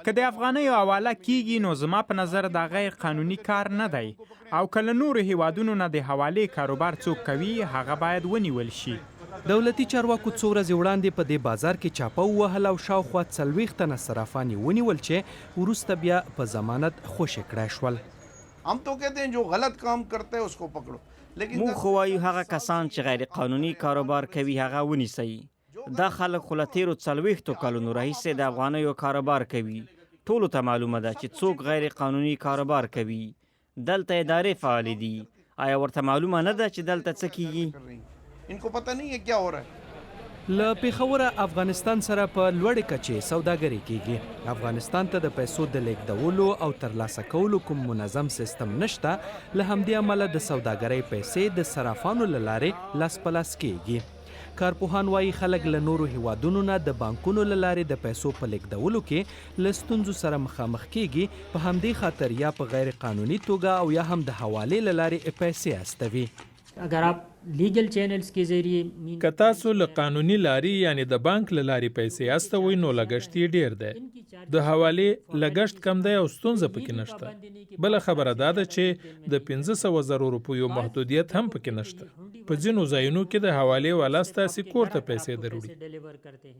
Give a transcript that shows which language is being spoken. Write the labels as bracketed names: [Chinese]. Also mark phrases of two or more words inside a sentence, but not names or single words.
[Pashto] که د افغانیو حواله کیږي نو زما په نظر دا غیر قانوني کار نه دی او که له نورو هیوادونو نه د حوالې کاروبار څوک کوي هغه باید ونیول شي. دولتي چارواکو څو ورځې وړاندې په دې بازار کې چاپه ووهل او شاوخوا 40 تنه صرافان یې ونیول چې وروسته بیا په ضمانت خوشې کړای شول. [Urdu] هم تو کہتے ہیں جو غلط کام کرتے ہیں اس کو پکڑو. [Pashto] موږ خو وایو هغه کسان چې غیر قانوني کاروبار کوي هغه ونیسئ. دا خلک خو له تیرو 40 کلونو راهیسې د افغانیو کاروبار کوي. ټولو ته معلومه ده چې څوک غیر قانوني کاروبار کوي. دلته ادارې فعالې دي. آیا ورته معلومه نه ده چې دلته څه کیږي؟ [Urdu] ان کو پتہ نہیں ہے کیا ہو رہا ہے. [Pashto] له پېښوره افغانستان سره په لوړې کچې سوداګري کیږي. افغانستان ته د پیسو د لیږدولو او ترلاسه کولو کوم منظم سیستم نشته. له همدې امله د سوداګرۍ پیسې د صرافانو له لارې لاس په لاس کیږي. کارپوهان وایي خلک له نورو هیوادونو نه د بانکونو له لارې د پیسو په لیږدولو کې له ستونزو سره مخامخ کیږي. په همدې خاطر یا په غیر قانوني توګه او یا هم د حوالې له لارې پیسې استوي. [Urdu] اگر آپ [English] legal channels [Urdu] کے ذریعے [Pashto] که تاسو له قانوني لارې یعنی د بانک له لارې پیسې استوئ نو لګښت یې ډیر دی. د حوالې لګښت کم دی او ستونزه پکې نشته. بله خبره دا ده چې د 500,000 روپیو محدودیت هم پکې نشته. په ځینو ځایونو کې د حوالې والا ستاسې کور ته پیسې دروړي.